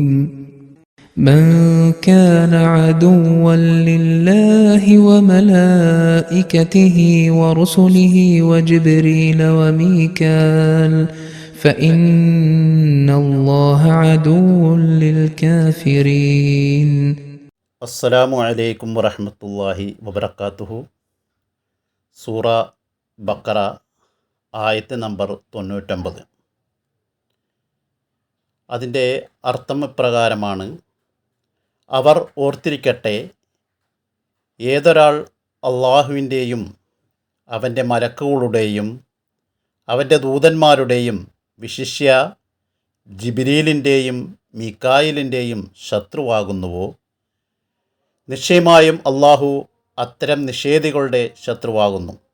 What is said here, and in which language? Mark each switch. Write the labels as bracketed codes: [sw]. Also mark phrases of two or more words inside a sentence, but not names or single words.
[ar] من كان عدوا لله وملائكته ورسله وجبريل وميكال فإن الله عدو للكافرين. السلام عليكم ورحمة الله وبركاته. [ml] സൂറ ബഖറ ആയത്ത് നമ്പർ 99. അതിൻ്റെ അർത്ഥം ഇപ്രകാരമാണ്: അവർ ഓർത്തിരിക്കട്ടെ, ഏതൊരാൾ അള്ളാഹുവിൻ്റെയും അവൻ്റെ മലക്കുകളുടെയും അവൻ്റെ ദൂതന്മാരുടെയും വിശിഷ്യ ജിബ്രീലിൻ്റെയും മീകായിലിൻ്റെയും ശത്രുവാകുന്നുവോ, നിശ്ചയമായും അള്ളാഹു അത്തരം നിഷേധികളുടെ ശത്രുവാകുന്നു.